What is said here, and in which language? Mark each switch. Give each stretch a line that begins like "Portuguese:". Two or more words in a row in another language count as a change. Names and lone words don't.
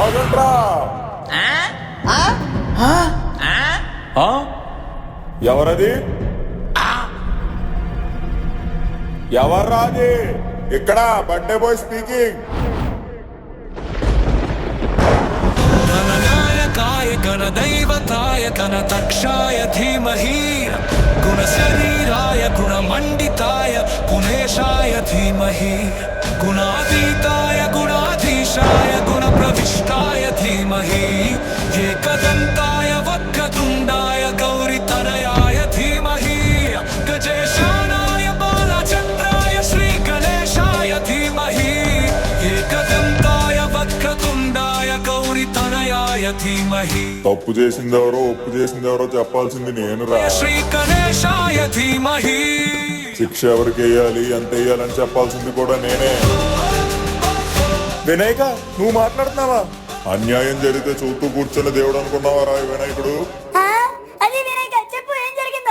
Telugu: ఏంట్రా ఆ? ఎవరది ఎవర్రా అది ఇక్కడ
English: birthday boy speaking
Sanskrit: गणनायकाय गणदैवताय गणतक्षाय धीमहि गुणशरीराय गुणमण्डिताय गुणेशाय धीमहि गुणातीताय गुणाधीशाय गुणप्रविष्टाय धीमहि एकदन्ताय वक्रतुण्डाय गौरीतनयाय धीमहि गजेशानाय बालचन्द्राय श्रीगणेशाय धीमहि एकदन्ताय वक्रतुण्डाय गौरीतनयाय धीमहि
Telugu: తప్పు చేసిందెవరో ఒప్పు చేసిందెవరో చెప్పాల్సింది నేనురా
Sanskrit: श्री गणेशाय धीमहि
Telugu: శిక్ష ఎవరికి వేయాలి ఎంత వేయాలని చెప్పాల్సింది కూడా నేనే వినాయక నువ్వు మాట్లాడుతున్నావా అన్యాయం జరిగితే చూస్తూ కూర్చొని దేవుడు అనుకున్నావారా ఈ వినాయకుడు అది వినాయక చెప్పు ఏం జరిగిందో.